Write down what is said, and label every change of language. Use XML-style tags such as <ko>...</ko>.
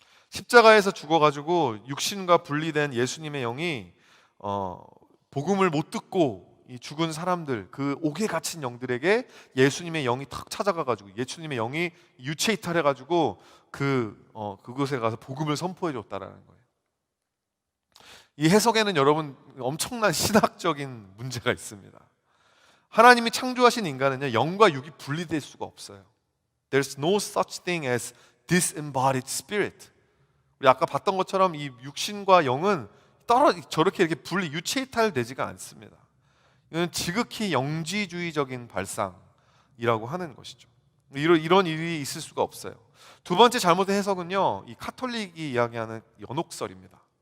<ko>십자가에서 죽어가지고 육신과 분리된 예수님의 영이 복음을 못 듣고 이 죽은 사람들, 그 옥에 갇힌 영들에게 예수님의 영이 탁 찾아가가지고 예수님의 영이 유체 이탈해가지고 그곳에 가서 복음을 선포해줬다라는 거예요. 이 해석에는 여러분 엄청난 신학적인 문제가 있습니다. 하나님이 창조하신 인간은요, 영과 육이 분리될 수가 없어요.</ko> <en>There's no such thing as disembodied spirit.</en> <ko>우리 아까 봤던 것처럼 이 육신과 영은 저렇게 이렇게 유체 이탈되지가 않습니다. 이건 지극히 영지주의적인 발상이라고 하는 것이죠. 이런 일이 있을 수가 없어요. 두 번째 잘못된 해석은요, 이 카톨릭이 이야기하는 연옥설입니다.</ko>